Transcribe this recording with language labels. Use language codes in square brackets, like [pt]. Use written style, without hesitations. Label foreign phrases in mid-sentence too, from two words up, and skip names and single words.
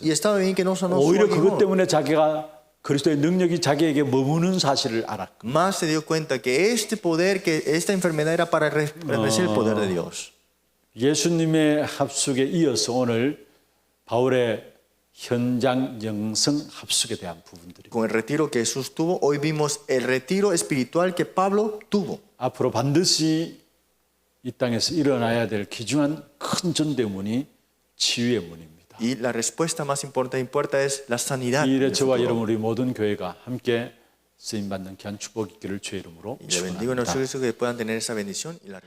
[es] Y estaba bien que no sanó su [ko] 오히려 그것 [es] aguijón. [ko] 때문에 자기가 그리스도의 능력이 자기에게 머무는 사실을 알았고 [es] Más se dio cuenta que este poder, que esta enfermedad era para reflejar el poder de Dios. [ko] 예수님의 합숙에 이어서 오늘 바울의 현장 영성 합숙에 대한 부분들이 [es] Con el retiro que Jesús tuvo, hoy vimos el retiro espiritual que Pablo tuvo. [ko] 앞으로 반드시 이 땅에서 일어나야 될 귀중한 큰 전대문이 치유의 문입니다. [es] Y la respuesta más importante es la sanidad. [ko] 이 [es] en [ko] 일에 [es] el [ko] 저와 [es] futuro. [ko] 여러분 우리 모든 교회가 함께 쓰임 받는 귀한 축복 있기를 주의 이름으로 [es] Y le bendigo en el [ko] 축원합니다. [es] Señor que puedan tener esa bendición y la respuesta.